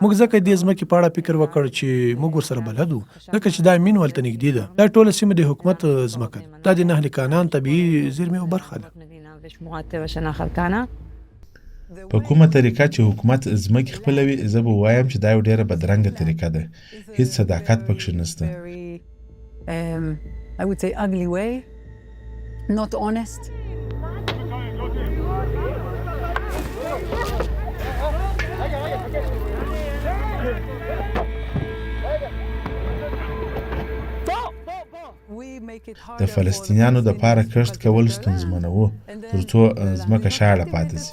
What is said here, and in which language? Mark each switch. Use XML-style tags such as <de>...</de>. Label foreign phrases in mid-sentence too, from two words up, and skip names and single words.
<ps>موږ ځکه دې ځمکې په اړه فکر وکړ چې موږ ورسره بلد وو، ځکه چې دا مین ولته نږدې ده. دا ټوله سیمه د حکومت ځمکه ده. دا د نهل کانان طبیعي زیرمې برخه ده. په کومه طریقه چې حکومت ځمکې خپلوي، زه به وایم چې دا یو ډېره بدرنګه طریقه ده. هیڅ صداقت پکښې نشته.</ps> <en>I would say ugly way. Not honest.</en> <ps>د فلسطینیانو د پاره کښت کول ستونزمن وو ترڅو ځمکه شاړه پاتې شي.</ps>